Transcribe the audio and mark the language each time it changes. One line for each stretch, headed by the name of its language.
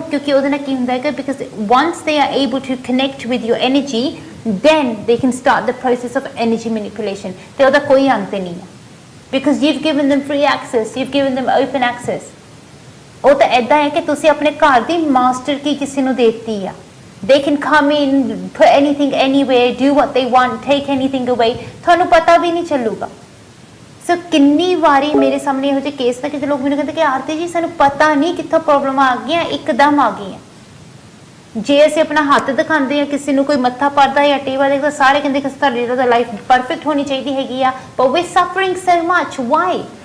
English: क्योंकि
Punjabi: ਉਹਦੇ ਨਾਲ ਕੀ ਹੁੰਦਾ ਹੈ
English: because once they are able to connect with your energy then they can start the process of energy manipulation।
Punjabi: ਤੇ ਉਹਦਾ ਕੋਈ ਅੰਤ ਨਹੀਂ ਹੈ
English: because you've given them free access, you've given them open access।
Punjabi: ਉਹ ਤਾਂ ਐਦਾਂ ਹੈ ਕਿ ਤੁਸੀਂ ਆਪਣੇ ਘਰ ਦੀ ਮਾਸਟਰ ਕੀ ਕਿਸੇ ਨੂੰ ਦੇਤੀ ਆ।
English: they can come in, put anything anywhere, do what they want, take anything away,
Punjabi: ਤੁਹਾਨੂੰ ਪਤਾ ਵੀ ਨਹੀਂ ਚੱਲੂਗਾ। ਸੋ ਕਿੰਨੀ ਵਾਰੀ ਮੇਰੇ ਸਾਹਮਣੇ ਇਹੋ ਜਿਹੇ ਕੇਸ ਨੇ ਕਿ ਲੋਕ ਮੈਨੂੰ ਕਹਿੰਦੇ ਕਿ ਆਰਤੀ ਜੀ ਸਾਨੂੰ ਪਤਾ ਨਹੀਂ ਕਿੱਥੋਂ ਪ੍ਰੋਬਲਮ ਆ ਗਈਆਂ, ਇੱਕਦਮ ਆ ਗਈਆਂ। ਜੇ ਅਸੀਂ ਆਪਣਾ ਹੱਥ ਦਿਖਾਉਂਦੇ ਆ ਕਿਸੇ ਨੂੰ, ਕੋਈ ਮੱਥਾ ਪੜਦਾ ਜਾਂ ਟੇਵਾ ਦੇਖਦਾ, ਸਾਰੇ ਕਹਿੰਦੇ ਕਿ ਤੁਹਾਡੀ ਲਾਈਫ ਪਰਫੈਕਟ ਹੋਣੀ ਚਾਹੀਦੀ ਹੈਗੀ ਆ,
English: but we're suffering so much। why?